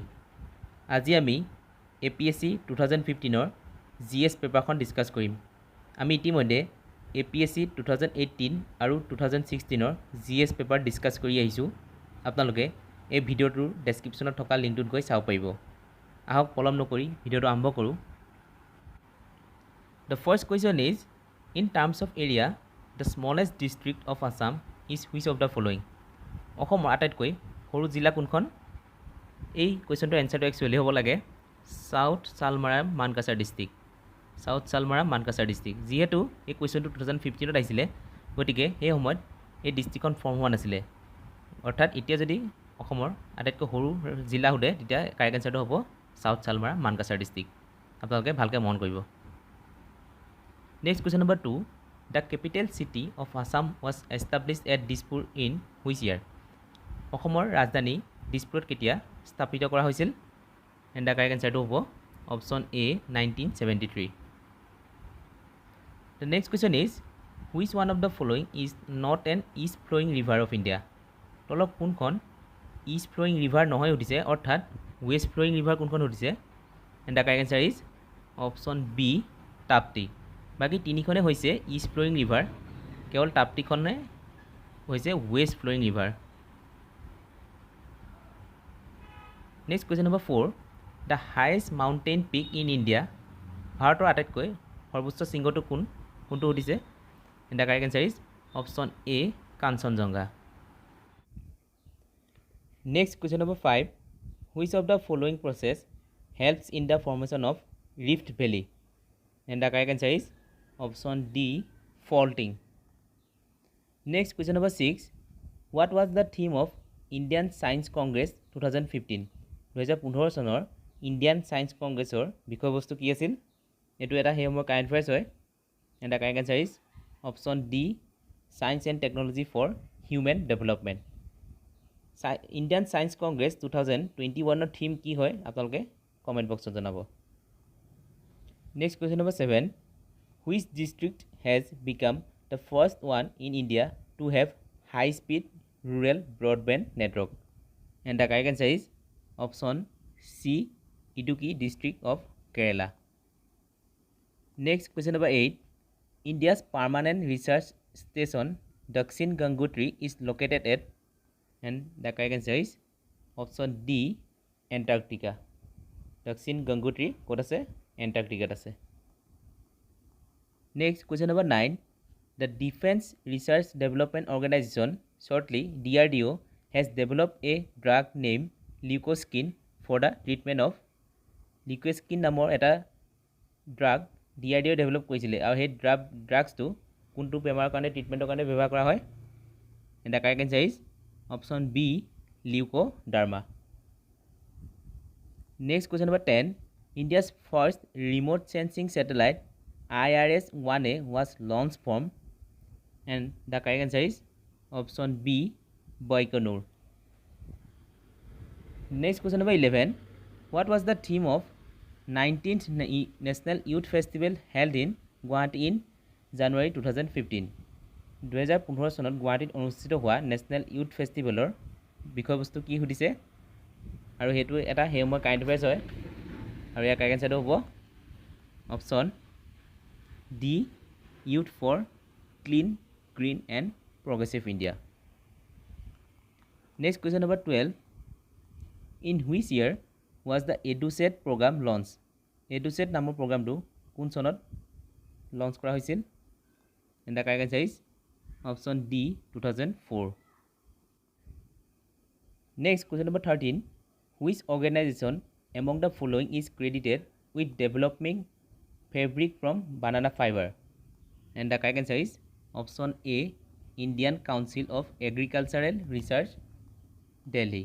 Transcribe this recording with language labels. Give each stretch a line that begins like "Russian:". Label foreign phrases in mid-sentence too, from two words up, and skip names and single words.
Assamese: আজি আমি APSC 2015 ৰ GS পেপাৰখন ডিসকাস কৰিম। আমি ইতিমধ্যে APSC 2018 আৰু 2016 ৰ GS পেপাৰ ডিসকাস কৰি আহিছোঁ। আপোনালোকে এই ভিডিঅ'টোৰ ডেসক্ৰিপচনত থকা লিংকটোত গৈ চাব পাৰিব। আহক পলম নকৰি ভিডিঅ'টো আৰম্ভ কৰোঁ।
English: The first question is, in terms of area, the smallest district of Assam is which of the following?
Assamese: অসমৰ আটাইতকৈ সৰু জিলা কোনখন? এই কুৱেশ্যনটোৰ এনচাৰটো একচুৱেলি হ'ব লাগে সাউথ সালমাৰা মানকাছাৰ ডিষ্ট্ৰিক্ট। সাউথ সালমাৰা মানকাছাৰ ডিষ্ট্ৰিক্ট। যিহেতু এই কুৱেশ্যনটো 2015 আহিছিলে, গতিকে সেই সময়ত এই ডিষ্ট্ৰিক্টখন ফৰ্ম হোৱা নাছিলে। অৰ্থাৎ এতিয়া যদি অসমৰ আটাইতকৈ সৰু জিলা সোধে তেতিয়া কাৰেক্ট এনচাৰটো হ'ব সাউথ সালমাৰা মানকাছাৰ ডিষ্ট্ৰিক্ট। আপোনালোকে ভালকৈ মন কৰিব।
English: Next question number 2. The capital city of Assam was established at Dispur in which year?
Assamese: অসমৰ ৰাজধানী দিছপুৰত কেতিয়া স্থাপিত কৰা হৈছিল?
English: And the correct answer হ'ব option A 1973. The next question is, which one of the following is not an east flowing river of India?
Assamese: তলত কোনখন
English: east flowing river
Assamese: নহয় উঠিছে, অৰ্থাৎ
English: west flowing river
Assamese: কোনখন উঠিছে?
English: And the correct answer is option B Tapti.
Assamese: বাকি তিনিখনে হৈছে
English: east flowing river,
Assamese: কেৱল তাপ্তিখনে হৈছে
English: west flowing river. next question number 4. the highest mountain peak in India,
Assamese: ভাৰতৰ আটাইতকৈ সৰ্বোচ্চ শৃংগটো কোনটো সুধিছে?
English: the correct answer is option A Kanchenjunga. next question number 5. which of the following process helps in the formation of rift valley? and the correct answer is option D faulting. Next question number 6. What was the theme of Indian Science Congress 2015?
Assamese: 2015 চনৰ ইণ্ডিয়ান ছায়েন্স কংগ্ৰেছৰ বিষয়বস্তু কি আছিল? এইটো এটা হেমৰ
English: current affairs
Assamese: হয়।
English: and the correct answer is option D Science and Technology for Human Development.
Assamese: ইণ্ডিয়ান ছায়েন্স কংগ্ৰেছ 2021 থিম কি হয় আপোনালোকে কমেণ্ট বক্সত জনাব।
English: next question number 7. Which district has become the first one in India to have high-speed rural broadband network? And the correct answer is option C Idukki district of Kerala. Next question number 8. India's permanent research station Dakshin Gangotri is located at, and the correct answer is option D Antarctica.
Assamese: Dakshin Gangotri ক'ত আছে? Antarctica আছে।
English: Next question number 9. The Defense Research Development Organization, shortly DRDO, has developed a drug named Leukoskine for the treatment of Leukoskine
Assamese: নামৰ এটা ড্ৰাগ DRDO ডেভেলপ কৰিছিলে, আৰু সেই ড্ৰাগছটো কোনটো বেমাৰৰ কাৰণে ট্ৰিটমেণ্টৰ কাৰণে ব্যৱহাৰ কৰা হয়?
English: and the correct answer is option B leucoderma. next question number 10. India's first remote sensing satellite IRS-1A was launched from, and the correct answer is option B Baikonur. Next question number 11. What was the theme of 19th National Youth Festival held in Guwahati in January 2015?
Assamese: 2015 চনত গুৱাহাটীত অনুষ্ঠিত হোৱা নেশ্যনেল ইউথ ফেষ্টিভেলৰ বিষয়বস্তু কি সুধিছে? আৰু সেইটো এটা হেমৰ
English: current affairs
Assamese: হয়, আৰু ইয়াৰ
English: correct answer
Assamese: হ'ব অপশ্যন D
English: Youth for Clean, Green and Progressive India. Next question number 12. In which year was the EduSet program launched?
Assamese: EduSet নামৰ প্ৰগ্ৰামটো কোন চনত লঞ্চ কৰা হৈছিল?
English: And the correct answer is option D 2004. Next question number 13. Which organization among the following is credited with developing fabric from banana fiber? And the correct answer is option A Indian Council of Agricultural Research, Delhi.